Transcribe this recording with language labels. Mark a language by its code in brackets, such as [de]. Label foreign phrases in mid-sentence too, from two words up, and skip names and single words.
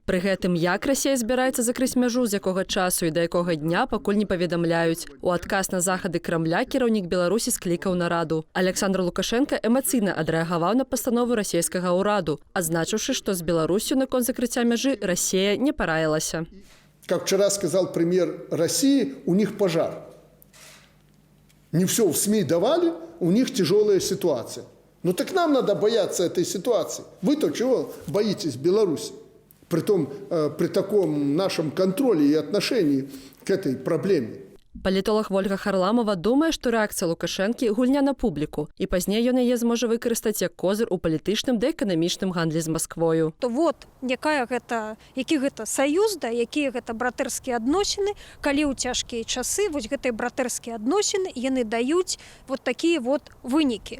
[be] Пры гэтым, як Расія збіраецца закрыць мяжу, з якога часу і да якога дня, пакуль не паведамляюць. У адказ на захады Крамля кіраўнік Беларусі склікаў нараду. Александр Лукашенко эмацыйна адрэагаваў на пастанову расійскага ўраду, адзначыўшы, што з Беларусю наконт закрыцця мяжы Расія не параілася. [ru] Как вчера сказал премьер России, у них пожар. Не все в СМИ давали, у них тяжелая ситуация. Ну так нам надо бояться этой ситуации. Вы-то чего боитесь Беларуси? Притом при таком нашем контроле и отношении к этой проблеме. [be] Палітолог Вольга Харламова думае, што рэакцыя Лукашэнкі – гульня на публіку, і пазней ён яе зможа выкарыстаць як козыр у палітычным ды эканамічным гандлі з Масквою. То вот, які гэта саюз, якія гэта братэрскія адносіны, калі ў цяжкія часы вось гэтыя братэрскія адносіны яны даюць вот такія вот вынікі.